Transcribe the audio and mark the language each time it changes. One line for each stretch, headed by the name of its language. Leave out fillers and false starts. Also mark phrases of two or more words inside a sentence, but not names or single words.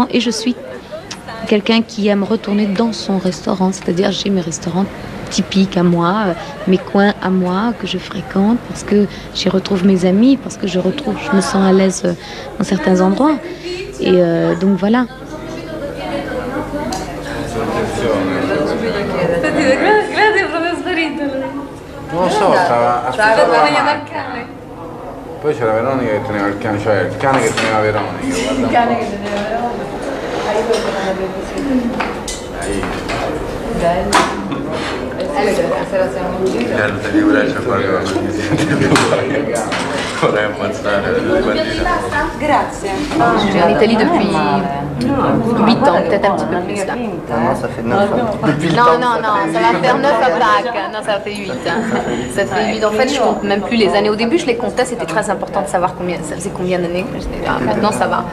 French: Et je suis quelqu'un qui aime retourner dans son restaurant, c'est-à-dire j'ai mes restaurants typiques à moi, mes coins à moi que je fréquente parce que j'y retrouve mes amis, parce que je me sens à l'aise dans certains endroits. Et donc voilà.
Italian: Grazie, è proprio sparito. Non lo so, stava aspettando la Veronica dal macchina. cane. Poi c'era Veronica che teneva il cane, cioè il cane che teneva Veronica. Il cane che teneva Veronica. Bello. Stasera siamo in giro. Bello, te c'è qualcosa che si sente. Vorrei ammazzare le bandine. Grazie.
French: Je suis en Italie depuis 8 ans, peut-être un petit peu plus là. Non, ça fait 9 ans. Depuis le Non, temps, non, non, ça va faire 9 à Pâques. Non, ça fait 8. Ça fait 8. En fait, je compte même plus les années. Au début, je les comptais, c'était très important de savoir ça faisait combien d'années. Maintenant, ça va.